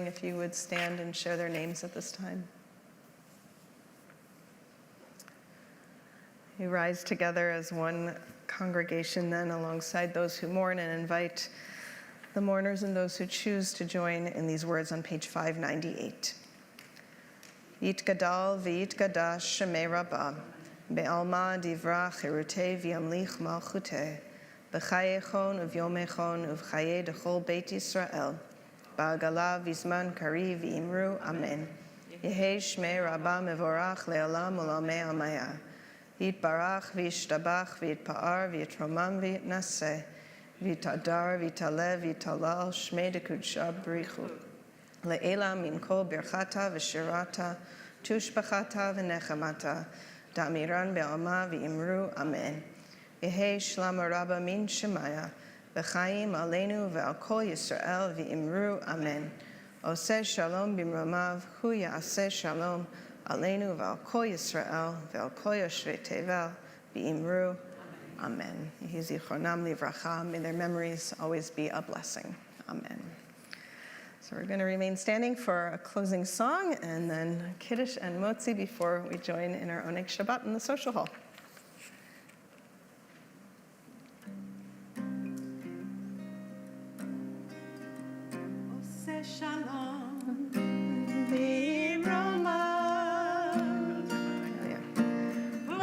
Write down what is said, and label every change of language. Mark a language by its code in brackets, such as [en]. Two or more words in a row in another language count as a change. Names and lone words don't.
[en] If you would stand and share their names at this time. We rise together as one congregation then alongside those who mourn and invite the mourners and those who choose to join in these words on page 598. [arc] יתגדל ויתקדש שמה רבא בעלמא די ברא כרעותה וימליך מלכותה בחייכון וביומיכון ובחיי דכל בית ישראל, בעגלא ובזמן קריב ואמרו אמן. יהא שמה רבא מברך לעלם ולעלמי עלמיא. יתברך וישתבח ויתפאר ויתרומם ויתנשא ויתהדר ויתעלה ויתהלל שמה דקודשא בריך הוא. לעלא מן כל ברכתא ושירתא תשבחתא ונחמתא דאמירן בעלמא ואמרו אמן. יהא שלמא רבא מן שמיא, [he] v'chaim aleinu ve'al kol Yisrael [arc] ואמרו אמן. [he] עשה שלום במרומיו הוא יעשה שלום עלינו ועל כל ישראל ועל כל יושבי תבל ואמרו אמן. יהי זכרונם לברכה, [en] may their memories always be a blessing. Amen. So we're going to remain standing for a closing song and then Kiddush and Motzi before we join in our [he] Oneg Shabbat [en] in the social hall. [he] עשה שלום במרומיו הוא